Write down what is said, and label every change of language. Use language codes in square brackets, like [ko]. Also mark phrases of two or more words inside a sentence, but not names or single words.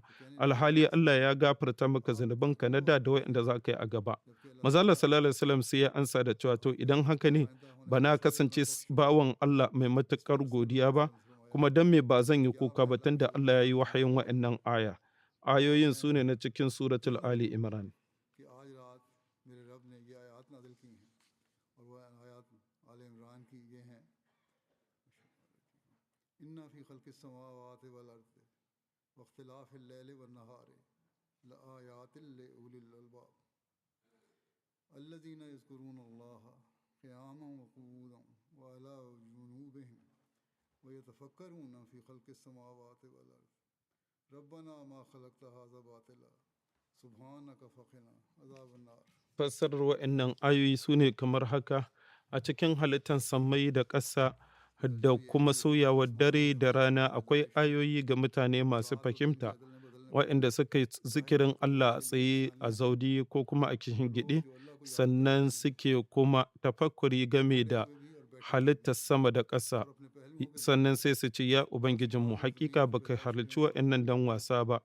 [ha] Alhali Allah ya gafarta maka zunubanka na da waɗanda za ka yi a gaba. Manzon Allah [ar] صلى الله عليه وسلم [ha] sai ya ansa da cewa to idan haka ne ba na kasance bawan Allah mai matuƙar godiya ba, kuma dan me ba zan yi kuka ba tunda Allah ya yi wahayin waɗannan aya. Ayoyin su ne na cikin suratul Ali Imran. [hi] कि आज रात मेरे रब ने ये आयत नाजिल की हैं और वह आयत आले इमरान की ये हैं, [ar] إن في خلق السماوات والأرض واختلاف الليل والنهار لآيات لأولي الألباب الذين يذكرون الله قياما وقعودا وعلى جنوبهم ويتفكرون في خلق السماوات والأرض ربنا ما خلقت هذا باطلا سبحانك فقنا عذاب النار. [ha] Fassarar waɗannan ayoyi su ne kamar haka: a cikin halittar sammai da ƙasa da kuma sauyawar dare da rana akwai ayoyi ga mutane masu fahimta, waɗanda suka yi zikirin Allah a tsaye, a zaudi ko kuma a gidi, sannan suke kuma tafakkuri game da halittar sama da ƙasa, sannan sai su ce ya Ubangijinmu, hakika baka halicci waɗannan dan wasa ba.